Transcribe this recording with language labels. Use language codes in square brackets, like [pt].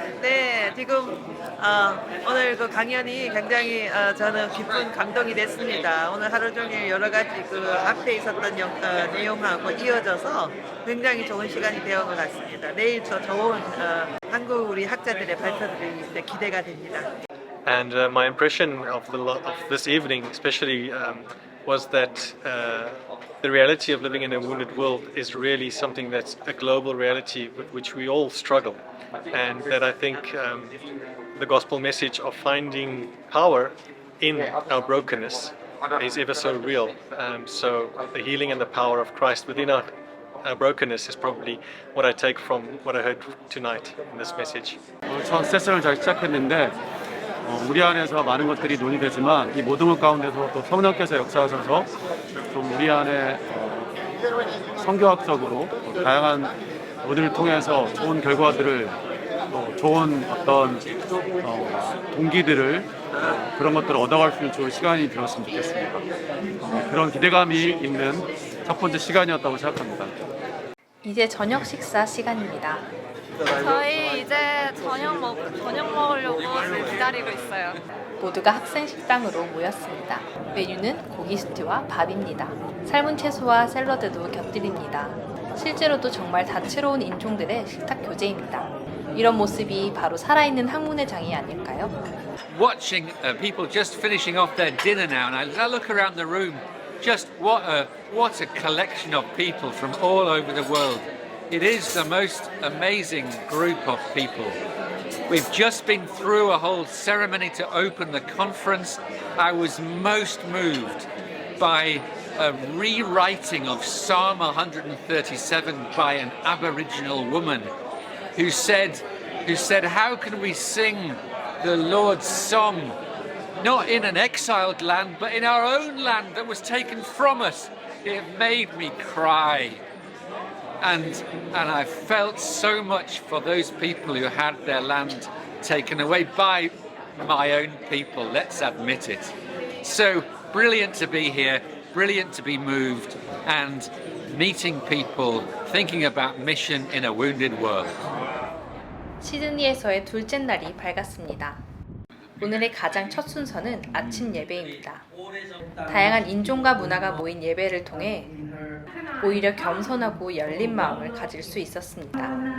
[ko] 네, 지금 오늘 그 강연이 굉장히 저는 깊은 감동이 됐습니다. 오늘 하루 종일 여러 가지 그 앞에 있었던 내용하고 이어져서 굉장히 좋은 시간이 되어 것 같습니다. 내일 더 좋은 한국 우리 학자들의 발표들이 이제 기대가 됩니다. [en] And my impression of this evening, especially, was that the reality of living in a wounded world is really something that's a global reality with which we all struggle, and that I think the gospel message of finding power in our brokenness is ever so real. So the healing and the power of Christ within our brokenness is probably what I take from what I heard tonight in this message. [ko] 첫 세션을 잘 시작했는데 우리 안에서 많은 것들이 논의되지만 이 모든 것 가운데서 또 성령께서 역사하셔서 좀 우리 안에 성교학적으로 다양한 논의를 통해서 좋은 결과들을 또 좋은 어떤 동기들을 그런 것들을 얻어갈 수 있는 좋은 시간이 되었으면 좋겠습니다. 그런 기대감이 있는 첫 번째 시간이었다고 생각합니다. 이제 저녁 식사 시간입니다. 저희 이제 저녁 먹으려고 기다리고 있어요. 모두가 학생 식당으로 모였습니다. 메뉴는 고기 스튜와 밥입니다. 삶은 채소와 샐러드도 곁들입니다. 실제로도 정말 다채로운 인종들의 식탁 교제입니다. 이런 모습이 바로 살아있는 학문의 장이 아닐까요? [en] Watching people just finishing off their dinner now, and as I look around the room, just what a collection of people from all over the world. It is the most amazing group of people. We've just been through a whole ceremony to open the conference. I was most moved by a rewriting of Psalm 137 by an Aboriginal woman who said, how can we sing the Lord's song not in an exiled land, but in our own land that was taken from us? It made me cry. And I felt so much for those people who had their land taken away by my own people, let's admit it. So brilliant to be here, brilliant to be moved, and meeting people, thinking about mission in a wounded world. [ko] 시드니에서의 둘째 날이 밝았습니다. 오늘의 가장 첫 순서는 아침 예배입니다. 다양한 인종과 문화가 모인 예배를 통해 오히려 겸손하고 열린 마음을 가질 수 있었습니다.